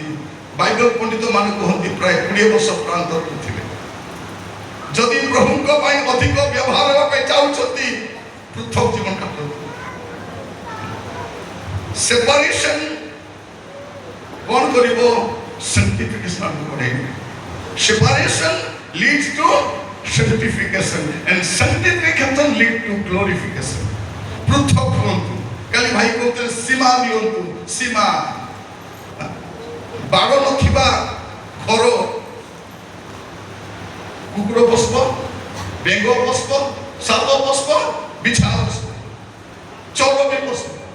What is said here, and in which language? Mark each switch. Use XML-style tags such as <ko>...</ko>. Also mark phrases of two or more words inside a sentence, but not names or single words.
<or>ବାଇବେଲ ପଣ୍ଡିତ ମାନେ କୁହନ୍ତି ପ୍ରାୟ 20 ବର୍ଷ ପ୍ରାନ୍ତରରେ ଥିଲେ। ଯଦି ପ୍ରଭୁଙ୍କ ପାଇଁ ଅଧିକ ବ୍ୟବହାର ହେବା ପାଇଁ ଚାହୁଁଛନ୍ତି, ପୃଥକ ଜୀବନ କାଟନ୍ତୁ। ସେପାରେସନ କଣ କରିବ? sanctification ବଢେଇବ।</or> <en>separation leads to sanctification and sanctification lead to glorification.</en> <or>ପୃଥକ ହୁଅନ୍ତୁ। କାଲି ଭାଇ କହୁଥିଲେ ସୀମା ଦିଅନ୍ତୁ। ସୀମା, ବାଡ଼ ନଥିବା ଘର, କୁକୁର ବସିବ, ବେଙ୍ଗ ବସିବ, ସାପ ବସିବ, ବିଛା ବସିବ, ଚୋର ବି ବସିବ।</or>